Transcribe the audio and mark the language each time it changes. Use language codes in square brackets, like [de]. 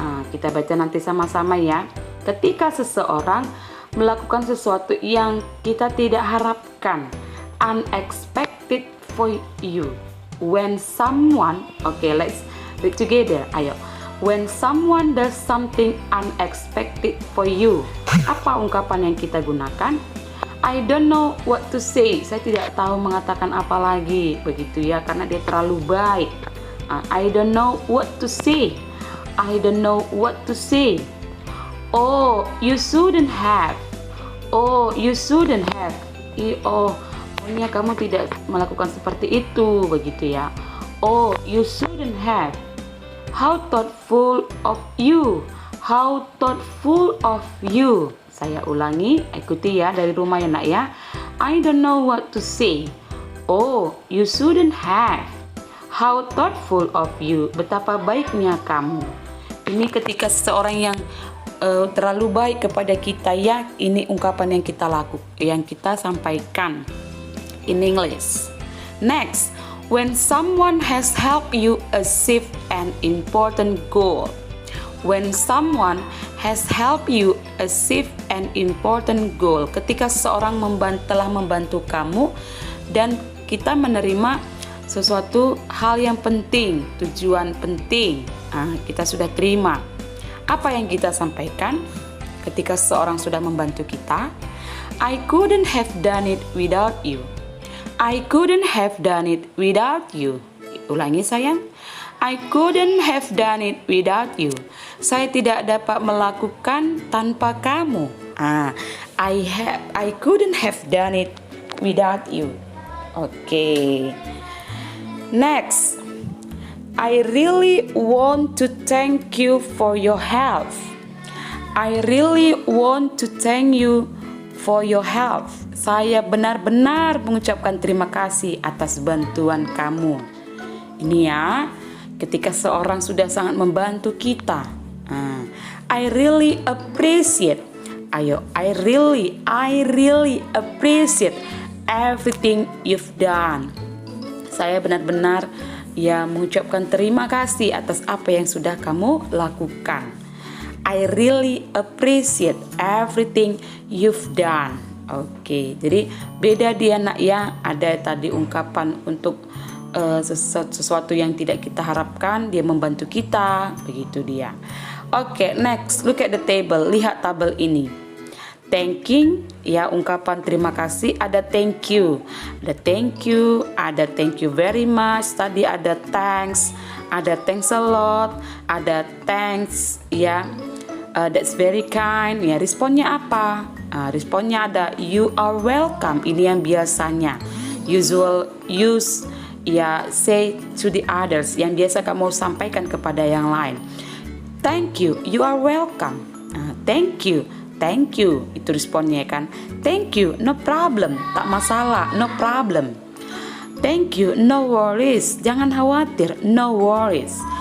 [id] Kita baca nanti sama-sama ya. Ketika seseorang melakukan sesuatu yang kita tidak harapkan, [en] unexpected for you. When someone, okay, let's read together. [id] Ayo. [en] When someone does something unexpected for you. [id] Apa ungkapan yang kita gunakan? [en] I don't know what to say. [id] Saya tidak tahu mengatakan apa lagi, begitu ya, karena dia terlalu baik. [en] I don't know what to say. I don't know what to say. Oh, you shouldn't have. Oh, you shouldn't have. [id] Oh, pokoknya kamu tidak melakukan seperti itu, begitu ya. [en] Oh, you shouldn't have. How thoughtful of you. How thoughtful of you. [id] Saya ulangi, ikuti ya dari rumah ya nak ya. [en] I don't know what to say. Oh, you shouldn't have. How thoughtful of you. [id] Betapa baiknya kamu. Ini ketika seseorang yang terlalu baik kepada kita ya, ini ungkapan yang kita yang kita sampaikan [en] in English. Next, when someone has helped you achieve an important goal. When someone has helped you achieve an important goal. [id] Ketika seseorang telah membantu kamu dan kita menerima sesuatu hal yang penting, tujuan penting, kita sudah terima. Apa yang kita sampaikan ketika seseorang sudah membantu kita? [en] I couldn't have done it without you. I couldn't have done it without you. [id] Ulangi sayang. [en] I couldn't have done it without you. [id] Saya tidak dapat melakukan tanpa kamu. [en] I couldn't have done it without you. Okay. Next. I really want to thank you for your help. I really want to thank you for your help. [id] Saya benar-benar mengucapkan terima kasih atas bantuan kamu. Ini ya, ketika seorang sudah sangat membantu kita. [en] I really appreciate. I really appreciate everything you've done. [id] Saya benar-benar mengucapkan terima kasih atas apa yang sudah kamu lakukan. [en] I really appreciate everything you've done. [id] Oke, jadi beda dia nak ya. Ada tadi ungkapan untuk sesuatu yang tidak kita harapkan, dia membantu kita, begitu dia. [en] Oke, next, look at the table. [id] Lihat tabel ini. Thanking, ya ungkapan terima kasih, ada thank you, ada thank you very much, tadi ada thanks a lot, ada thanks, ya, [en] that's very kind, [id] ya. Responnya apa? Responnya ada [en] you are welcome, [id] ini yang biasanya [en] usual use, [id] ya, [en] say to the others, [id] yang biasa kamu sampaikan kepada yang lain. [en] Thank you, you are welcome. Thank you, [id] itu responnya kan. [en] Thank you, no problem, [id] tak masalah, [en] no problem. Thank you, no worries, [id] jangan khawatir, [en] no worries.